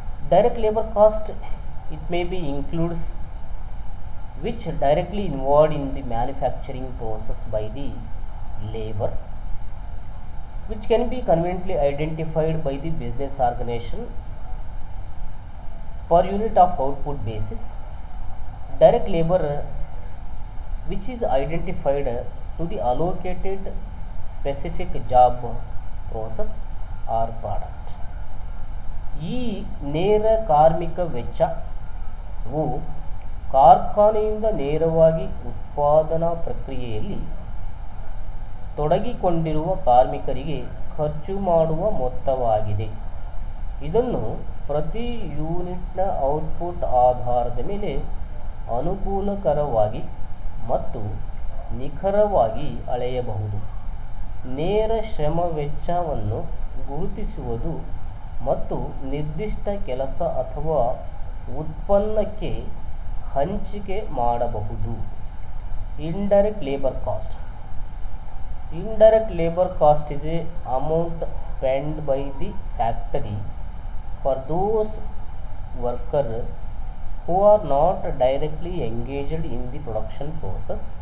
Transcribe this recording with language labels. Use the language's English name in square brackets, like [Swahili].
[English] Direct labor cost, it may be includes which directly involved in the manufacturing process by the labor, which can be conveniently identified by the business organization per unit of output basis. Direct labor which is identified to the allocated specific job, process or product. [Kannada] ಈ ನೇರ ಕಾರ್ಮಿಕ ವೆಚ್ಚವು ಕಾರ್ಖಾನೆಯಿಂದ ನೇರವಾಗಿ ಉತ್ಪಾದನಾ ಪ್ರಕ್ರಿಯೆಯಲ್ಲಿ ತೊಡಗಿಕೊಂಡಿರುವ ಕಾರ್ಮಿಕರಿಗೆ ಖರ್ಚು ಮಾಡುವ ಮೊತ್ತವಾಗಿದೆ. ಇದನ್ನು ಪ್ರತಿ ಯೂನಿಟ್ನ ಔಟ್ಪುಟ್ ಆಧಾರದ ಮೇಲೆ ಅನುಕೂಲಕರವಾಗಿ ಮತ್ತು ನಿಖರವಾಗಿ ಅಳೆಯಬಹುದು. ನೇರ ಶ್ರಮ ವೆಚ್ಚವನ್ನು ಗುರುತಿಸುವುದು ಮತ್ತು ನಿರ್ದಿಷ್ಟ ಕೆಲಸ ಅಥವಾ ಉತ್ಪನ್ನಕ್ಕೆ ಹಂಚಿಕೆ ಮಾಡಬಹುದು. [English] Indirect labour cost. Indirect labor cost is a amount spent by the factory for those workers who are not directly engaged in the production process.